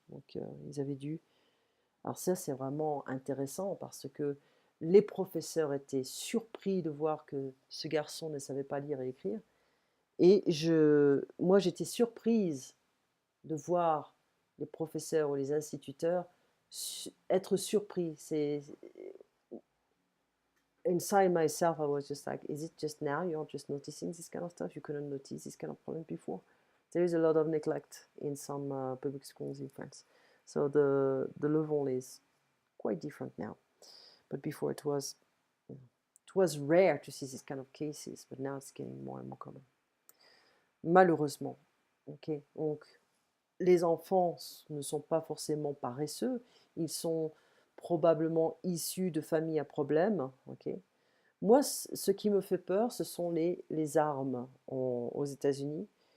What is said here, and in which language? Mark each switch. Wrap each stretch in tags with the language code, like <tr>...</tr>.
<fr>Donc, ils avaient dû. Alors, ça, c'est vraiment intéressant parce que les professeurs étaient surpris de voir que ce garçon ne savait pas lire et écrire. Et moi, j'étais surprise de voir les professeurs ou les instituteurs être surpris.</fr> <en>Inside myself, I was just like, is it just now you're just noticing this kind of stuff? You couldn't notice this kind of problem before. There is a lot of neglect in some public schools in France. So the level is quite different now. But before it was rare to see these kind of cases, but now it's getting more and more common.</en> <fr>Malheureusement. Ok, donc les enfants ne sont pas forcément paresseux, ils sont probablement issus de familles à problème. Ok. Moi, ce qui me fait peur, ce sont les armes aux États-Unis.</fr>